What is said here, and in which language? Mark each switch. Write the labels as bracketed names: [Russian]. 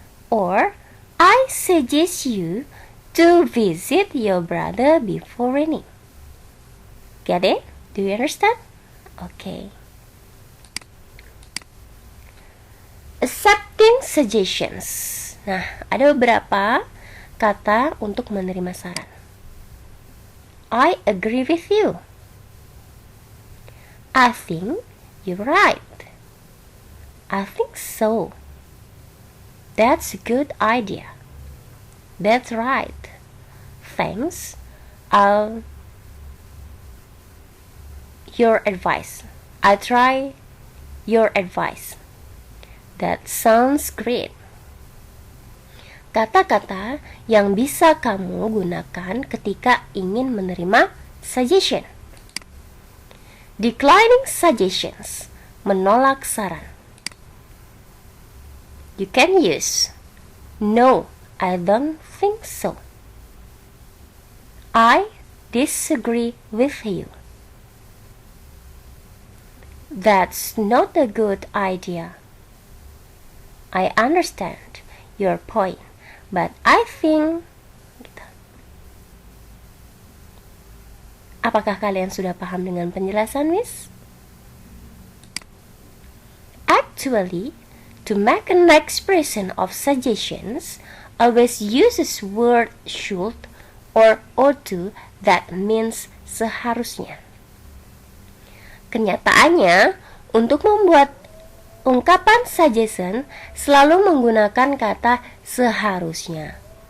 [English] Or, I suggest you to visit your brother before raining. Get it? Do you understand? Okay. Accepting suggestions. [Indonesian] Nah, ada beberapa kata untuk menerima saran. [English] I agree with you. I think you're right. I think so. That's a good idea. That's right. Thanks. Your advice. I try your advice. That sounds great. [Indonesian] Kata-kata yang bisa kamu gunakan ketika ingin menerima suggestion. [English] Declining suggestions. [Indonesian] Menolak saran. [English] You can use no, I don't think so. I disagree with you. That's not a good idea. I understand your point, but I think... [Indonesian] Apakah kalian sudah paham dengan penjelasan, Miss? [English] Act Actually, to make an expression of suggestions, always uses word should or ought to that means seharusnya. [Indonesian] Kenyataannya, untuk membuat ungkapan suggestion selalu menggunakan kata seharusnya.